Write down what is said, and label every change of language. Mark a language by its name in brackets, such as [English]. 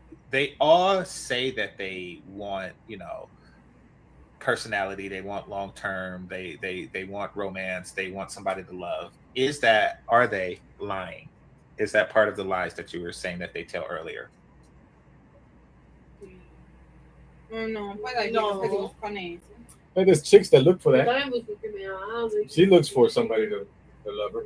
[English] They all say that they want, personality, they want long term, they want romance, they want somebody to love. Are they lying? Is that part of the lies that you were saying that they tell earlier? [Spanish] No, pues hay que buscan eso. [English] There's chicks that look for that. She looks for somebody to love her.